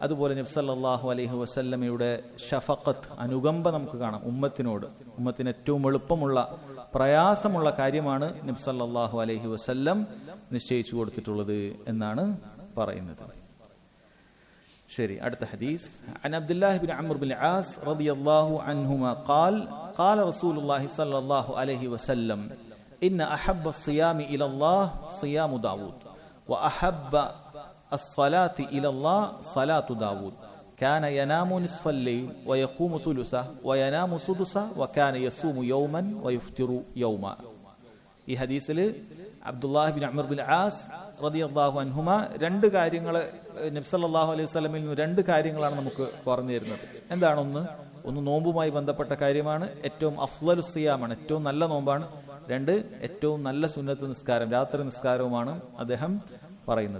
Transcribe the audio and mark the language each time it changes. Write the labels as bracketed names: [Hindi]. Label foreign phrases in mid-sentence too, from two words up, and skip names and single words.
[Malayalam] അതുപോലെ നബി [Arabic] صلى الله عليه وسلم [Malayalam] ഷഫഖത്ത്, അനുകമ്പ നമുക്ക് കാണാം ഉമ്മത്തിനോട്. ഉമ്മത്തിന് ഏറ്റവും എളുപ്പമുള്ള പ്രയാസമുള്ള കാര്യമാണ് നബി [Arabic] صلى الله عليه وسلم [Malayalam] നിശ്ചയിച്ചു കൊടുത്തിട്ടുള്ളത് എന്നാണ് പറയുന്നത്. ശരി, അടുത്ത ഹദീസ്. [Arabic] عن عبد الله بن عمرو بن العاص رضي الله عنهما قال قال رسول الله صلى الله عليه وسلم إن أحب الصيام إلى الله صيام داود وأحب الصلاة إلى الله صلاة داود كان ينام نصف الليل ويقوم ثلثه وينام سدسه وكان يصوم يوما ويفطر يوما. [Malayalam] ഈ ഹദീസിൽ അബ്ദുല്ലാഹി ബിൻ അംർ ബിൻ ആസ് [Arabic] رضي الله عنهما [Malayalam] രണ്ട് കാര്യങ്ങൾ നബി [Arabic] صلى الله عليه وسلم [Malayalam] നിന്ന് രണ്ട് കാര്യങ്ങളാണ് നമുക്ക് പറഞ്ഞു തരുന്നത്. എന്താണ്? ഒന്ന് നോമ്പുമായി ബന്ധപ്പെട്ട കാര്യമാണ്, ഏറ്റവും [Arabic] أفضل صيام, [Malayalam] ഏറ്റവും നല്ല നോമ്പാണ്. രണ്ട്, ഏറ്റവും നല്ല സുന്നത്ത് നിസ്കാരം, രാത്രി നിസ്കാരവുമാണ് അദ്ദേഹം പറയുന്നത്.